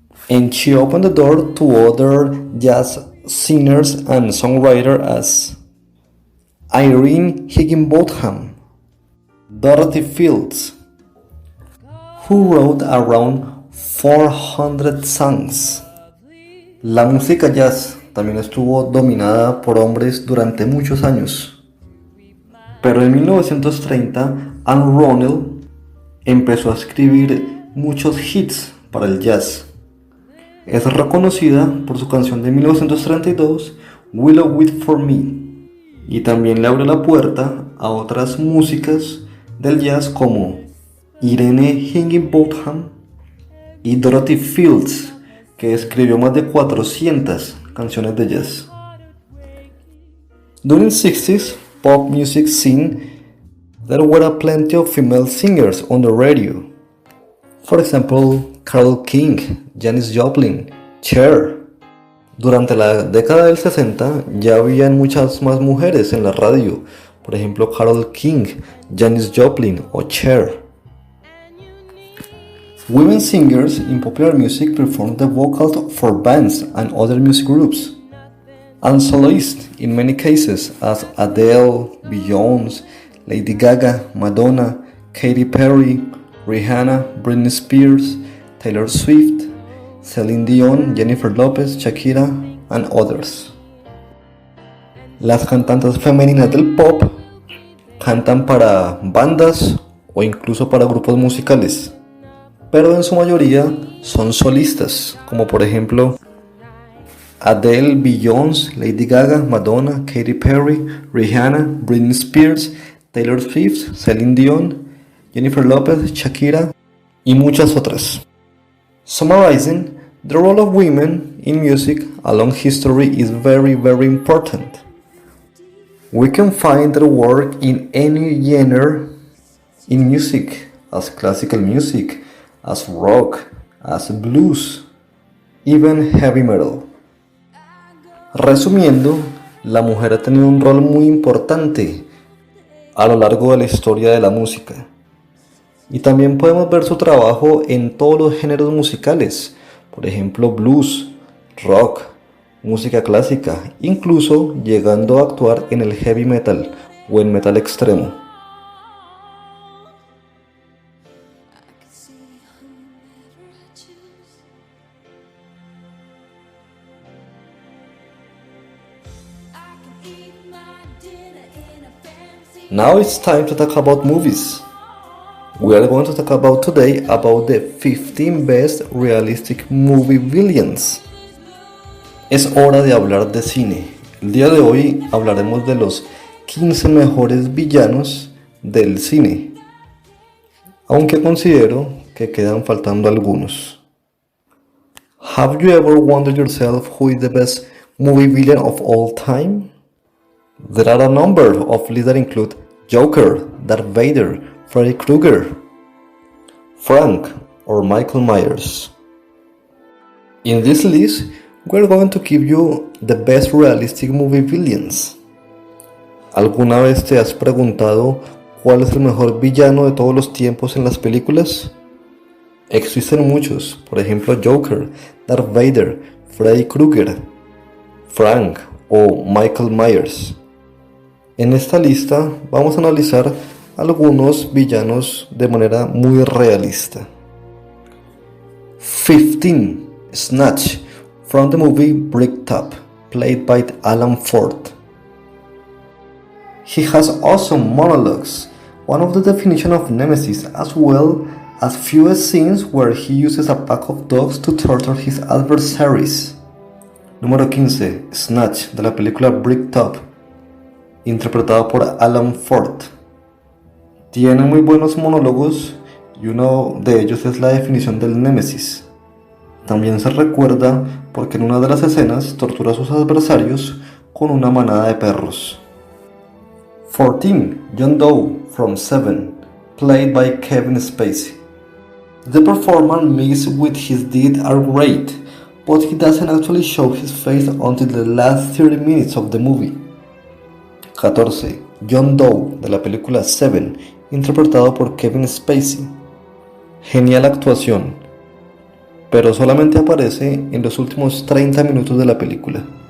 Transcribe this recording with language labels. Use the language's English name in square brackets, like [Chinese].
[English] And she opened the door to other jazz singers and songwriters as Irene Higginbotham, Dorothy Fields, who wrote around 400 songs. [Spanish] La música jazz también estuvo dominada por hombres durante muchos años. Pero en 1930, Anne Ronell empezó a escribir muchos hits para el jazz. Es reconocida por su canción de 1932, Willow Weep for Me, y también le abrió la puerta a otras músicas del jazz como Irene Higginbotham y Dorothy Fields, que escribió más de 400 canciones de jazz. [English] During the 60s pop music scene, there were plenty of female singers on the radio. For example, Carole King, Janis Joplin, Cher. [Spanish] Durante la década del 60 ya habían muchas más mujeres en la radio, por ejemplo Carole King, Janis Joplin o Cher. [English] Women singers in popular music perform the vocals for bands and other music groups, and soloists in many cases as Adele, Beyoncé, Lady Gaga, Madonna, Katy Perry, Rihanna, Britney Spears, Taylor Swift, Celine Dion, Jennifer Lopez, Shakira, and others. [Spanish] Las cantantes femeninas del pop cantan para bandas o incluso para grupos musicales, pero en su mayoría son solistas, como por ejemplo Adele, Beyoncé, Lady Gaga, Madonna, Katy Perry, Rihanna, Britney Spears, Taylor Swift, Celine Dion, Jennifer Lopez, Shakira y muchas otras. [English] Summarizing, the role of women in music along history is very, very important. We can find their work in any genre in music, as classical music, as rock, as blues, even heavy metal. [Spanish] Resumiendo, la mujer ha tenido un rol muy importante a lo largo de la historia de la música. Y también podemos ver su trabajo en todos los géneros musicales, por ejemplo blues, rock, música clásica, incluso llegando a actuar en el heavy metal o en metal extremo. [English] Now it's time to talk about movies. We are going to talk about today about the 15 best realistic movie villains. [Spanish] Es hora de hablar de cine. El día de hoy hablaremos de los 15 mejores villanos del cine, aunque considero que quedan faltando algunos. [English] Have you ever wondered yourself who is the best movie villain of all time? There are a number of lists that include Joker, Darth Vader, Freddy Krueger, Frank, or Michael Myers. In this list, we're going to give you the best realistic movie villains. [Spanish] ¿Alguna vez te has preguntado cuál es el mejor villano de todos los tiempos en las películas? Existen muchos, por ejemplo Joker, Darth Vader, Freddy Krueger, Frank o Michael Myers. En esta lista vamos a analizar algunos villanos de manera muy realista. [English] 15. Snatch, from the movie Bricktop, played by Alan Ford. He has awesome monologues, one of the definition of Nemesis, as well as few scenes where he uses a pack of dogs to torture his adversaries. [Spanish] Número 15. Snatch, de la película Bricktop, interpretado por Alan Ford. Tiene muy buenos monólogos y uno de ellos es la definición del némesis. También se recuerda porque en una de las escenas tortura a sus adversarios con una manada de perros. [English] 14. John Doe from Seven, played by Kevin Spacey. The performance mixed with his deed are great, but he doesn't actually show his face until the last 30 minutes of the movie. [Spanish] 14. John Doe, de la película Seven, interpretado por Kevin Spacey. Genial actuación, pero solamente aparece en los últimos 30 minutos de la película.